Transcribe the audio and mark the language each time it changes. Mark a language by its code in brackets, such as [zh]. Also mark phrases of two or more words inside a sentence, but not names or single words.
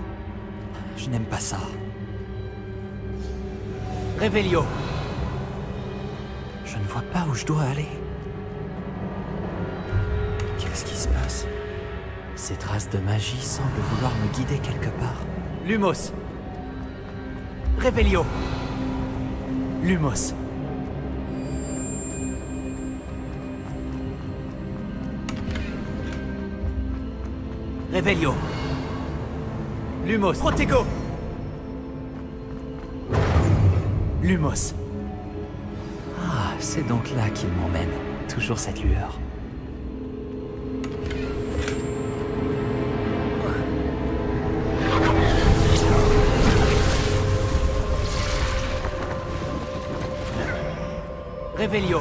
[fr] Je n'aime pas ça. Revelio. Je ne vois pas où je dois aller. Qu'est-ce qui se passe? Ces traces de magie semblent vouloir me guider quelque part. Lumos. Revelio. Lumos. Revelio. Lumos. Protego. Lumos. Ah, c'est donc là qu'il m'emmène. Toujours cette lueur. Revelio.